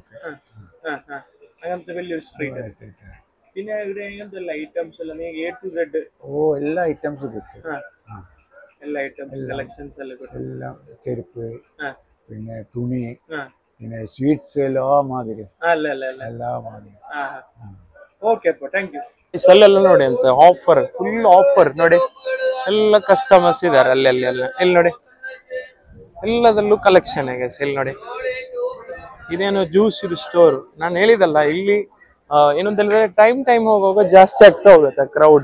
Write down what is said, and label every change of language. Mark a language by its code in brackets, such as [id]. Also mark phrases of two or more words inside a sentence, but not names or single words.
[ml] അങ്ങനത്തെ വലിയൊരു സ്ട്രീറ്റ്. പിന്നെ ഇവിടെ എങ്ങനത്തെ ഐറ്റംസ് എല്ലാം [en] A to Z? [ml] ഓ, എല്ലാ ഐറ്റംസും കിട്ടും. എല്ലാ [en] items collections [ml] എല്ലാം കിട്ടും. എല്ലാം ചെരുപ്പ്, പിന്നെ തുണി, പിന്നെ സ്വീറ്റ്സ് എല്ലാ മാതിരി, എല്ലാ മാതിരി. [kn] ಓಕೆ ಅಪ್ಪ, [en] thank you. [kn] ಈ ಸೆಲ್ಲೆಲ್ಲ ನೋಡಿ ಅಂತ ಆಫರ್, [en] full offer [kn] ನೋಡಿ. ಎಲ್ಲ ಕಸ್ಟಮರ್ಸ್ ಇದಾರೆ ಅಲ್ಲೆಲ್ಲ. ಇಲ್ಲಿ ನೋಡಿ, ಎಲ್ಲದಲ್ಲೂ ಕಲೆಕ್ಷನ್ ಆಗಿದೆ. ಇಲ್ಲಿ ನೋಡಿ, ಇದೇನು ಜ್ಯೂಸ್ ಇದು ಸ್ಟೋರ್. ನಾನು ಹೇಳಿದಲ್ಲ, ಇಲ್ಲಿ ಏನಂತ ಹೇಳಿದ್ರೆ ಟೈಮ್ ಹೋಗುವಾಗ ಜಾಸ್ತಿ ಆಗ್ತಾ ಹೋಗುತ್ತೆ ಕ್ರೌಡ್.